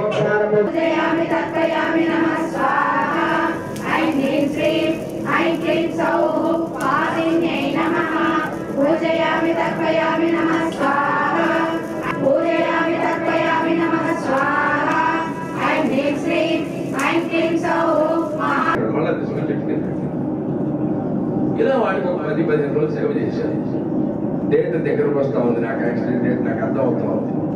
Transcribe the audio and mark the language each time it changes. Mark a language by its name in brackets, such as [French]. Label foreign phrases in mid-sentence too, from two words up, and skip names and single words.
[Sanskrit] पूजयामि तर्पयामि नमः स्वाहा ऐं ह्रीं श्रीं ऐं क्लीं सौः पादिन्यै नमः पूजयामि तर्पयामि नमः स्वाहा पूजयामि तर्पयामि नमः स्वाहा ऐं ह्रीं श्रीं ऐं क्लीं सौः [Telugu] ఇలా వాడికి ఒక 10-15 రోజులు సేవ చేశాను. డేట్ దగ్గరకు వస్తూ ఉంది, నాకు యాక్సిడెంట్ డేట్ నాకు అర్థం అవుతా ఉంది.